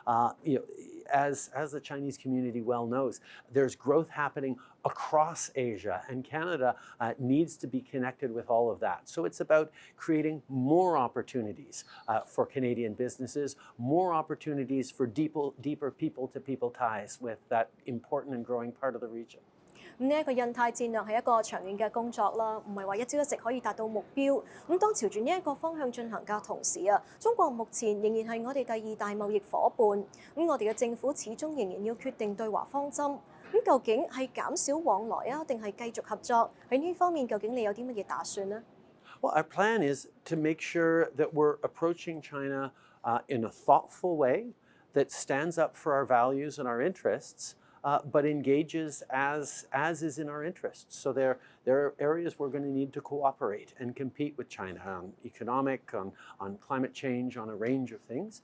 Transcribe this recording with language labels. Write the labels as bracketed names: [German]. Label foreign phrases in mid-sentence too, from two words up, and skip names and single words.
[English] As the Chinese community well knows, there's growth happening across Asia, and Canada needs to be connected with all of that. So it's about creating more opportunities for Canadian businesses, more opportunities for deeper people-to-people ties with that important and growing part of the region. [Cantonese] 咁呢一個印太戰略係一個長遠嘅工作啦，唔係話一朝一夕可以達到目標。咁當朝住呢一個方向進行嘅同時啊，中國目前仍然係我哋第二大貿易伙伴。咁我哋嘅政府始終仍然要決定對華方針。咁究竟係減少往來啊，定係繼續合作？喺呢方面究竟你有啲乜嘢打算呢？ [English] Well, our plan is to make sure that we're approaching China in a thoughtful way that stands up for our values and our interests. But engages as is in our interests. So there are areas we're going to need to cooperate and compete with China on economic, on climate change, on a range of things.